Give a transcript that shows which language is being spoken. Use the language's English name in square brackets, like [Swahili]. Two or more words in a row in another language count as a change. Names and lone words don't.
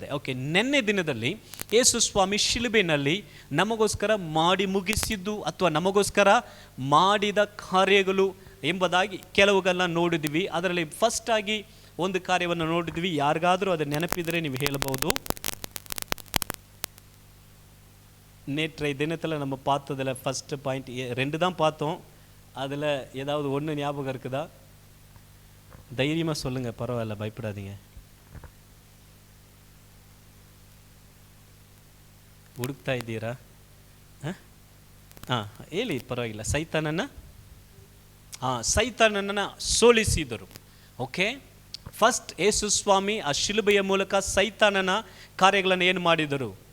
[Kannada] ಓಕೆ, ನೆನ್ನೆ ದಿನದಲ್ಲಿ ಯೇಸು ಸ್ವಾಮಿ ಶಿಲುಬೆನಲ್ಲಿ ನಮಗೋಸ್ಕರ ಮಾಡಿ ಮುಗಿಸಿದ್ದು ಅಥವಾ ನಮಗೋಸ್ಕರ ಮಾಡಿದ ಕಾರ್ಯಗಳು ಎಂಬುದಾಗಿ ಕೆಲವುಗಳನ್ನ ನೋಡಿದ್ವಿ. ಅದರಲ್ಲಿ ಫಸ್ಟ್ ಆಗಿ ಒಂದು ಕಾರ್ಯವನ್ನು ನೋಡಿದ್ವಿ. ಯಾರಿಗಾದರೂ ಅದು ನೆನಪಿದರೆ ನೀವು ಹೇಳಬಹುದು. [Tamil] நேற்றைய தினத்தில் நம்ம பார்த்ததில் ஃபஸ்ட்டு பாயிண்ட் 2 தான் பார்த்தோம். அதில் ஏதாவது ஒன்று ஞாபகம் இருக்குதா? தைரியமாக சொல்லுங்கள், பரவாயில்ல, பயப்படாதீங்க. [Kannada] ಹುಡುಕ್ತಾ ಇದ್ದೀರಾ? ಹೇಳಿ, ಪರವಾಗಿಲ್ಲ. ಸೈತಾನನ ಸೋಲಿಸಿದರು. ಓಕೆ, ಫಸ್ಟ್ ಯೇಸು ಸ್ವಾಮಿ ಆ ಶಿಲುಬೆಯ ಮೂಲಕ ಸೈತಾನನ ಕಾರ್ಯಗಳನ್ನು ಏನು ಮಾಡಿದರು?